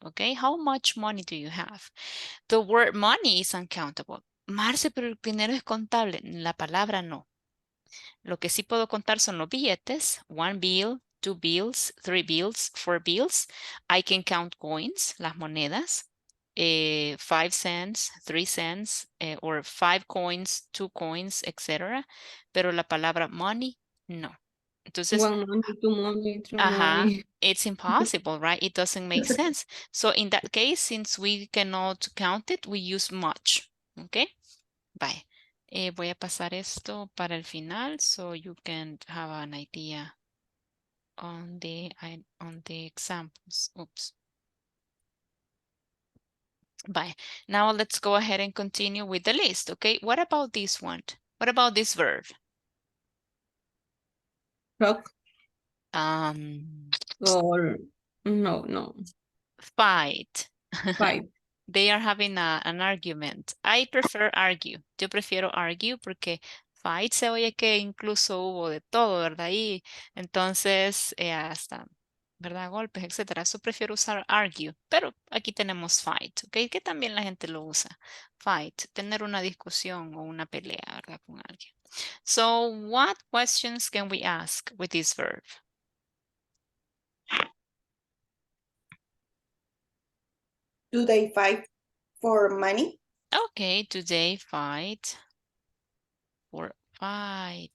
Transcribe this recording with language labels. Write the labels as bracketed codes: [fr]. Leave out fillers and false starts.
[en] Okay, how much money do you have? The word money is uncountable. [es] Marce, pero el dinero es contable. La palabra no. Lo que sí puedo contar son los billetes. [en] 1 bill, 2 bills, 3 bills, 4 bills. I can count coins, [es] las monedas. [en] 5 cents, 3 cents, or 5 coins, 2 coins, etc. [es] Pero la palabra money, no. Entonces, [en] 1 money, 2 money, 3 money. it's impossible, right? It doesn't make sense. So in that case, since we cannot count it, we use much. Okay? Bye. [es] Voy a pasar esto para el final [en] so you can have an idea on the examples. Oops. Bye. Now let's go ahead and continue with the list. Okay, what about this one? What about this verb? talk Um, or no, fight. fight. They are having an argument. I prefer argue. [es] Yo prefiero argue porque fight se oye que incluso hubo de todo, ¿verdad? Y entonces hasta, ¿verdad? Golpes, etcétera. Eso prefiero usar argue. Pero aquí tenemos fight, ¿ok? Que también la gente lo usa. Fight, tener una discusión o una pelea, ¿verdad? Con alguien. [en] So, what questions can we ask with this verb? Do they fight for money? Okay, do they fight for fight?